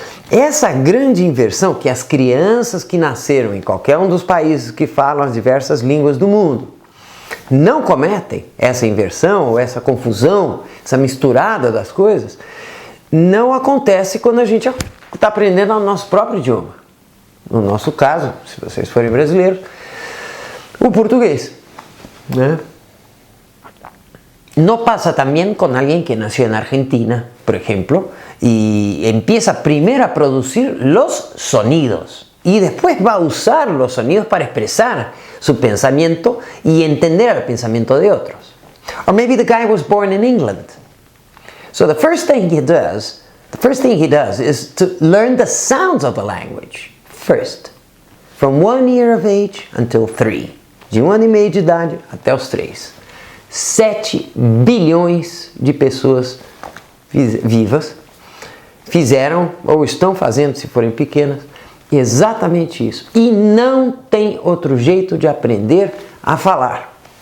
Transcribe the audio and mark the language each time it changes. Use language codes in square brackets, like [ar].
[pt] Essa grande inversão que as crianças que nasceram em qualquer um dos países que falam as diversas línguas do mundo não cometem, essa inversão ou essa confusão, essa misturada das coisas, não acontece quando a gente está aprendendo o nosso próprio idioma. No nosso caso, se vocês forem brasileiros, o português, né? [es] No pasa también con alguien que nació en Argentina, por ejemplo, y empieza primero a producir los sonidos y después va a usar los sonidos para expresar su pensamiento y entender el pensamiento de otros. [en] Or maybe the guy was born in England. So the first thing he does is to learn the sounds of the language first, from 1 year of age until 3. [pt] De 1 ano e meio de idade até os 3. 7 bilhões de pessoas vivas fizeram ou estão fazendo, se forem pequenas, exatamente isso. E não tem outro jeito de aprender a falar.